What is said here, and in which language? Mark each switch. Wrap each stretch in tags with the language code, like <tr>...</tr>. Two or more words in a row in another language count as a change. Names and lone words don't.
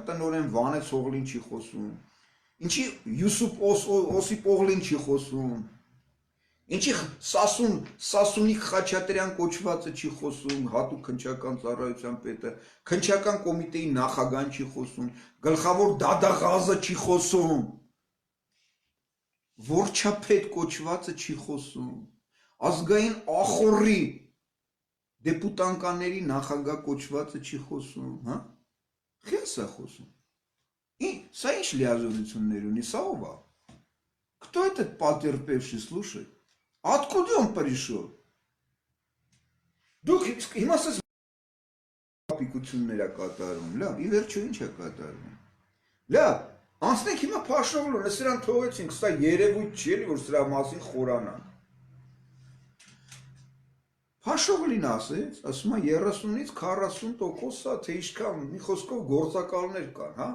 <hy>տնօրեն Վանեց Օղլին չի խոսում, ինչի Յուսուփ Օսիպ Օղլին չի խոսում, ինչի Սասունիկ Խաչատրյան կոչվածը չի խոսում, հատուկ քննչական ծառայության պետը, քննչական կոմիտեի նախագահան չի խոսում, գլխավոր դադաղազը չի խոսում, Որչապետ կոչվածը չի խոսում, ազգային ախորի դեպուտանկաների նախագահ կոչվածը չի խոսում, հա? Խես է խոսում։ Սա ինչ լիազորություններ ունի, սա ով է։</hy> <ru>Кто этот потерпевший, слушай? Откуда он пришел?</ru> <hy>Դուք հիմա ասես պիկություններ է կատարում, լավ, ի վերջո ինչ է կատարում։ Լավ, անցնենք հիմա Փաշօղլուն, սրան թողեցինք, սա երևույթ չի էլի, որ սրա մասին խորանանք։ Փաշօղլին ասեց, ասում է 30-ից 40% թե ինչքան մի խոսքով գործակալներ կան, հա?</hy>